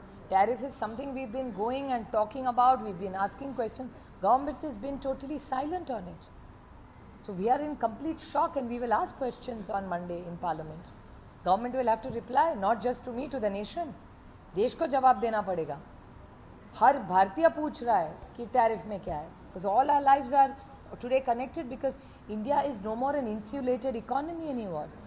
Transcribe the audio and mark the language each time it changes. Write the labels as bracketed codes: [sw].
[en] Tariff is something we've been going and talking about. We've been asking questions. Government has been totally silent on it. So we are in complete shock and we will ask questions on Monday in Parliament. Government will have to reply, not just to me, to the nation. [hi] देश को जवाब देना पड़ेगा. हर भारतीय पूछ रहा है कि टैरिफ में क्या है. [en] Because all our lives are today connected, because India is no more an insulated economy anymore.